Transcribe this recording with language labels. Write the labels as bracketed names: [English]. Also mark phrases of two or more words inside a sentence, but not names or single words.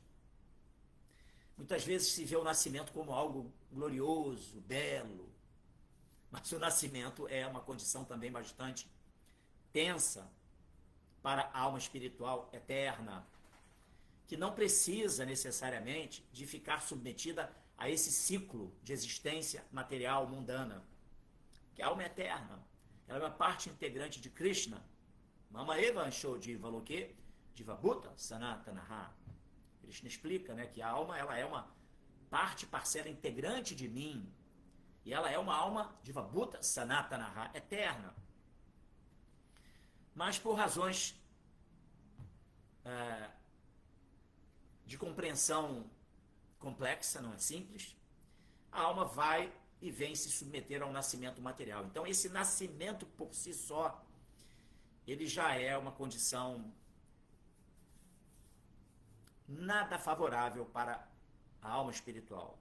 [Portuguese] Muitas vezes se vê o nascimento como algo glorioso, belo, mas o nascimento é uma condição também bastante tensa para a alma espiritual eterna, que não precisa necessariamente de ficar submetida a esse ciclo de existência material mundana, que a alma é eterna, ela é uma parte integrante de Krishna. [Sanskrit] मम एव अंशो जीव लोके जीव भूत सनातनः. [Portuguese] Krishna explica, né, que a alma ela é uma parte, parcela integrante de mim, e ela é uma alma [Sanskrit] जीव भूत सनातनः, [Portuguese] eterna. Mas por razões de compreensão complexa, não é simples, a alma vai e vem se submeter ao nascimento material. Então esse nascimento por si só, ele já é uma condição nada favorável para a alma espiritual.